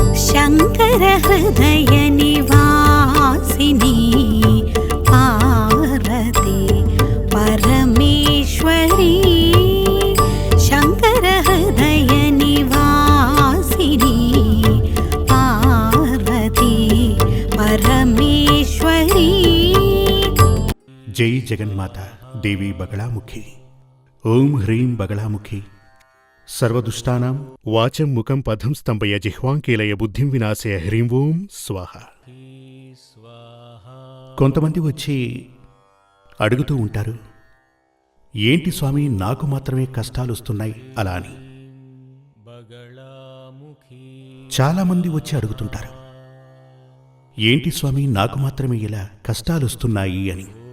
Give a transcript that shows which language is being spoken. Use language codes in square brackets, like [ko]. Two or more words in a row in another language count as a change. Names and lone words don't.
[sa] शंकर हृदय निवासिनी पार्वती परमेश्वरी शंकर हृदय निवासिनी पार्वती परमेश्वरी। जय जगन्माता देवी बगलामुखी। ओं ह्रीं बगलामुखी। सर्वदुष्टानां वाचं मुखं पदं स्तंभय जिह्वांकीलय बुद्धिं विनाशय హ్రీం ఓం స్వాహ। [te] కొంతమంది వచ్చి అడుగుతూ ఉంటారు, ఏంటి స్వామి నాకు మాత్రమే కష్టాలు వస్తున్నాయి అలా అని. చాలామంది వచ్చి అడుగుతుంటారు, ఏంటి స్వామి నాకు మాత్రమే ఇలా కష్టాలు వస్తున్నాయి అని.